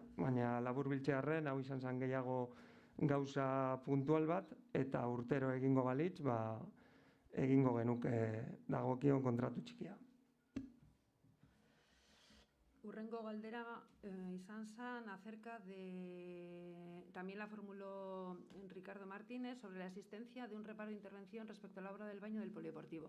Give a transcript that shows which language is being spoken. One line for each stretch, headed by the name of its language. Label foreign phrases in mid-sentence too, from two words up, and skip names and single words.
Basque: Baina laburbiltzearren, hau izan zen gehiago gauza puntual bat, eta urtero egingo balitz, egingo genuke dagokion kontratu txikia. Urrengo galdera izan zen
Spanish: acerca de, también la formuló Ricardo Martínez, sobre la existencia de un reparo de intervención respecto a la obra del baño del polideportivo.